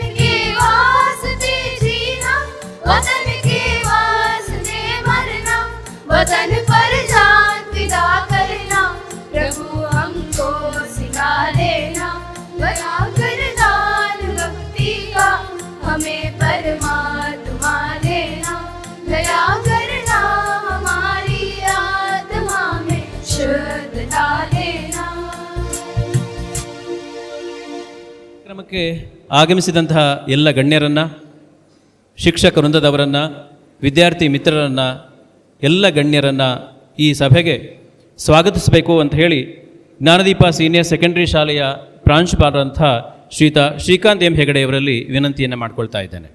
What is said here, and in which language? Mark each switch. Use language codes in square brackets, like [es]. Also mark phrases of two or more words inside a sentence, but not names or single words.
[hi] के वास्ते जीना, वतन के वास्ते मरना, वतन पर जान फिदा करना, प्रभु हमको सिखा देना, दया कर दान भक्ति का, हमें परमात्मा देना, दया करना, हमारी आत्मा में शुद्धता देना. [kn] ಕಾರ್ಯಕ್ರಮಕ್ಕೆ ಆಗಮಿಸಿದಂತಹ ಎಲ್ಲ ಗಣ್ಯರನ್ನು, ಶಿಕ್ಷಕ ವೃಂದದವರನ್ನು, ವಿದ್ಯಾರ್ಥಿ ಮಿತ್ರರನ್ನು, ಎಲ್ಲ ಗಣ್ಯರನ್ನು ಈ ಸಭೆಗೆ ಸ್ವಾಗತಿಸಬೇಕು ಅಂತ ಹೇಳಿ ಜ್ಞಾನದೀಪ ಸೀನಿಯರ್ ಸೆಕೆಂಡರಿ ಶಾಲೆಯ ಪ್ರಾಂಶುಪಾಲರಂಥ ಶ್ರೀಯುತ ಶ್ರೀಕಾಂತ್ ಎಂ ಹೆಗಡೆಯವರಲ್ಲಿ ವಿನಂತಿಯನ್ನು ಮಾಡಿಕೊಳ್ತಾ ಇದ್ದೇನೆ.